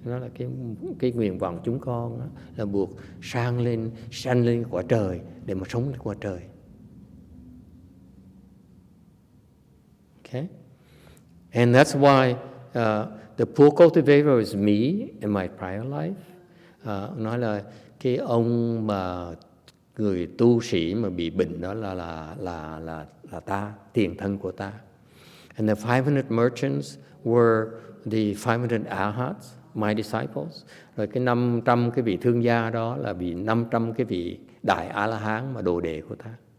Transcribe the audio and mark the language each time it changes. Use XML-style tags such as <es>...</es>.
<vi>Nó là cái nguyện vọng chúng con là buộc sanh lên quả trời để mà sống quả trời.</vi> <en>Okay, and that's why the poor cultivator is me in my prior life.</en> <vi>Nói là cái ông mà người tu sĩ mà bị bệnh đó là ta, tiền thân của ta.</vi> <en>And the 500 merchants were the 500 arhats, my disciples.</en> <vi>Rồi cái 500 cái vị thương gia đó là bị 500 cái vị đại A-la-hán mà đồ đệ của ta.</vi>